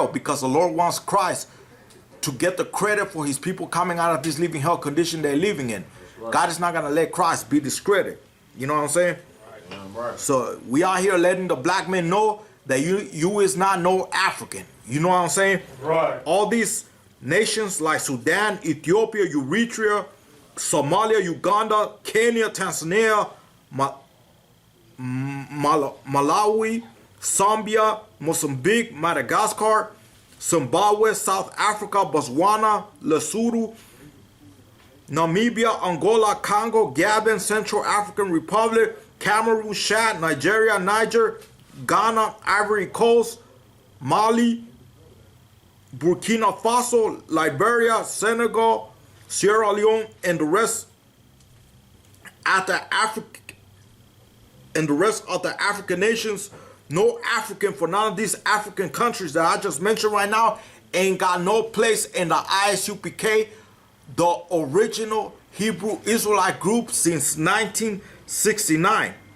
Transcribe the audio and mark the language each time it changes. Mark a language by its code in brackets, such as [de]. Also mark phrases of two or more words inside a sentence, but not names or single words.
[en] Because the Lord wants Christ to get the credit for his people coming out of this living hell condition they're living in. Right. God is not going to let Christ be discredited. You know what I'm saying? Right. So we are here letting the black men know that you is not no African. You know what I'm saying? Right. All these nations like Sudan, Ethiopia, Eritrea, Somalia, Uganda, Kenya, Tanzania, Malawi, Zambia, Mozambique, Madagascar, Zimbabwe, South Africa, Botswana, Lesotho, Namibia, Angola, Congo, Gabon, Central African Republic, Cameroon, Chad, Nigeria, Niger, Ghana, Ivory Coast, Mali, Burkina Faso, Liberia, Senegal, Sierra Leone, and the rest of the African nations. No African for none of these African countries that I just mentioned right now ain't got no place in the ISUPK, the original Hebrew Israelite group since 1969.